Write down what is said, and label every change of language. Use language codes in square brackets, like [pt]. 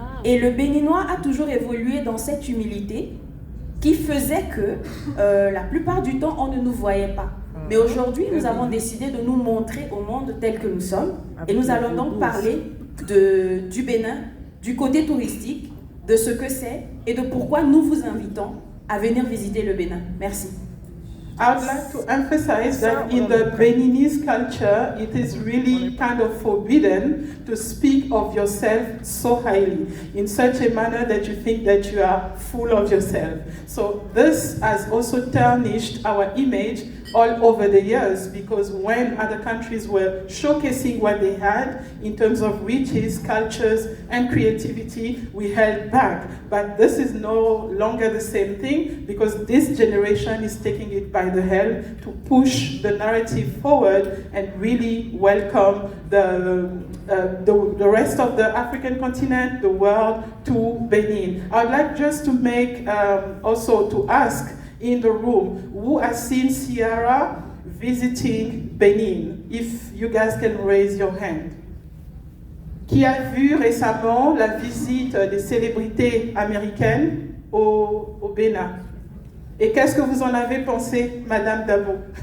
[fr] Et le Béninois a toujours évolué dans cette humilité qui faisait que la plupart du temps, on ne nous voyait pas. Mais aujourd'hui, nous avons décidé de nous montrer au monde tel que nous sommes. Et nous allons donc parler du Bénin, du côté touristique, de ce que c'est et de pourquoi nous vous invitons à venir visiter le Bénin. Merci. [en] I would like to emphasize that in the Beninese culture, it is really kind of forbidden to speak of yourself so highly, in such a manner that you think that you are full of yourself. So this has also tarnished our image all over the years, because when other countries were showcasing what they had in terms of riches, cultures, and creativity, we held back. But this is no longer the same thing, because this generation is taking it by the hand to push the narrative forward and really welcome the rest of the African continent, the world, to Benin. I'd like just to make, also to ask in the room, who has seen Ciara visiting Benin? If you guys can raise your hand. [fr] Qui a vu récemment la visite des célébrités américaines au Bénin? Et qu'est-ce que vous en avez pensé, Madame Dabo?